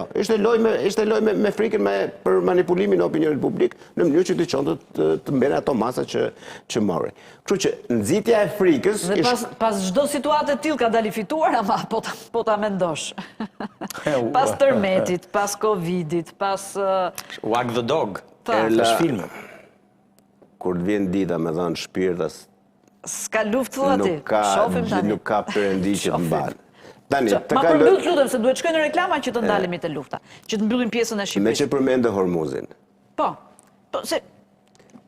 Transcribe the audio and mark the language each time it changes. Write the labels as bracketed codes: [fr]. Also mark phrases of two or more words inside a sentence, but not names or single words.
[sq] Ishte loj me frikën për manipulimin e opinionit publik në mënyrë që të qonte të mbene ato masa që mori. Kështu që nxitja e frikës... Dhe pas çdo situate tillë ka dalë fituar, ama po ta mendosh. Pas tërmetit, pas Covidit, pas... [en] Wag the dog, flash film. [sq] Kur të vjen dita me dhënë shpirtas... S'ka luftë thua ti, shofim tani. Nuk ka perëndi që të mbalë. Ma përmbyll lutem se duhet shkojnë në reklama që të ndalemi të lufta, që të mbyllim pjesën e Shqipërisë. Me që përmende Hormuzin. Po, se